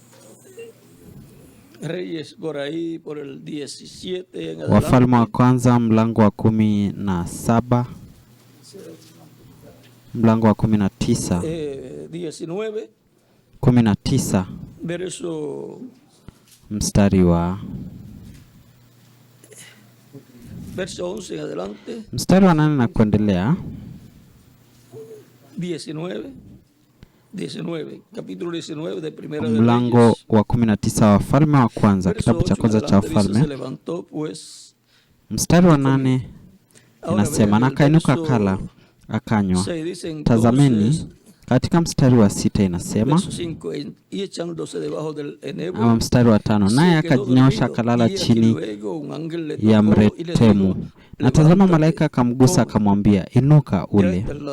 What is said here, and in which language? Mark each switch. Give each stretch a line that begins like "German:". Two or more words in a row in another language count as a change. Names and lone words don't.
Swahili: Wafalme wa kwanza mlango wa 17, mlango wa 19, 19 mstari wa mstari wa 8 na kuendelea. 19,
Spanish: capítulo 19 de Primera de
Swahili: mlango
Spanish: Reyes.
Swahili: wa 19 wa Wafalme wa kwanza, kitabu cha kwanza cha Wafalme. Mstari wa 8 inasema, na akainuka akala akanywa. Tazameni katika mstari wa 6 inasema, ama mstari wa 5, naye akajinyosha akalala chini ya mretemu, na tazama malaika akamgusa akamwambia, inuka ule.